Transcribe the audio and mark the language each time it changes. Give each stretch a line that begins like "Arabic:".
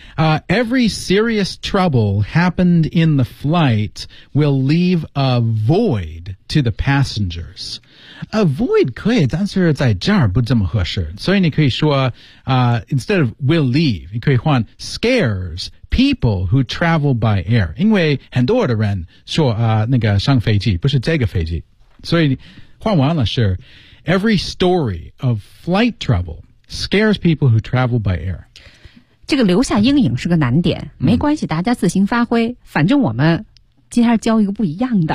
English: Every serious trouble happened in the flight will leave a void to the passengers. A void
Chinese: 可以，但是在这儿不这么合适。所以你可以说
English: instead of will leave,
Chinese: 你可以换
English: scares people who travel by air.
Chinese: 因为很多的人说那个上飞机不是这个飞机。所以换完了是
English: every story of flight trouble scares people who travel by air.
Chinese: 这个留下阴影是个难点，没关系，大家自行发挥，反正我们今天教一个不一样的，